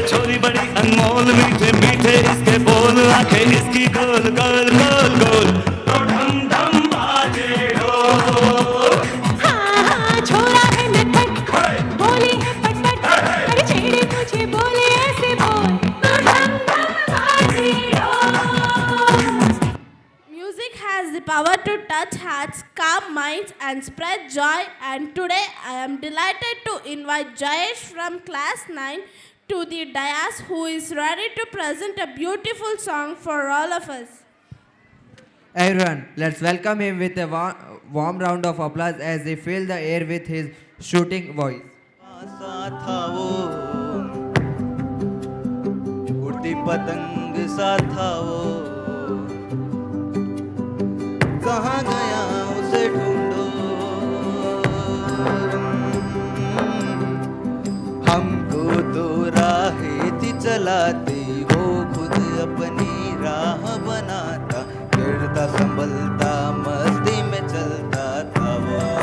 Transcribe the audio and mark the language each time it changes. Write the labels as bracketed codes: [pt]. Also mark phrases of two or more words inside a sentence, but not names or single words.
[hi] छोरी बड़ी अनमोल मीठे मीठे इसके बोल, आंखें इसकी गोल गोल गोल गोल, तो ढम ढम बाजे ढोल। हाँ हाँ छोरा है नटखट, बोली है पटपट, अरे छेड़े तुझे बोले ऐसे बोल, तो ढम ढम बाजे ढोल। [en] Music has the power to touch hearts, calm minds, and spread joy. And today I am delighted to invite Jayesh from class 9 to the dais, who is ready to present a beautiful song for all of us. Everyone, let's welcome him with a warm round of applause as he fills the air with his shooting voice. [hi] था वो उड़ती पतंग सा था वो, कहाँ गया उसे ढूंढो। हमको तो राहें थी चलाती, वो खुद अपनी राह बनाता, गिरता संभलता मस्ती में चलता था वो।